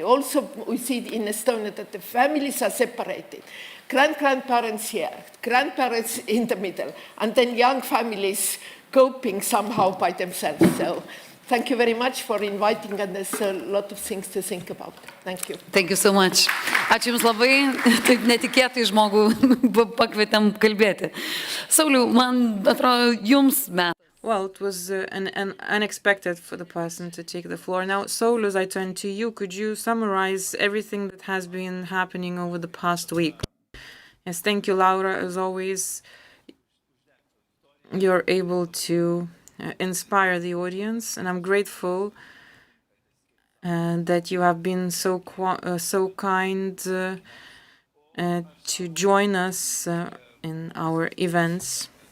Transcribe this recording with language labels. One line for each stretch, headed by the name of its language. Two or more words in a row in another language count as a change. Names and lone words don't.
English: Also, we see in Estonia that the families are separated. Grandparents here, grandparents in the middle, and then young families coping somehow by themselves. So thank you very much for inviting, and there's a lot of things to think about. Thank you. Thank you so much.
Lithuanian: Ačiū Jums labai, taip netikėtai žmogų pakvietėm kalbėti. Sauliau, man atrodo, Jums metas.
English: Well, it was unexpected for the person to take the floor. Now, Saulius, I turn to you. Could you summarize everything that has been happening over the past week? Yes, thank you, Laura. As always, you're able to inspire the audience, and I'm grateful that you have been so kind to join us in our events.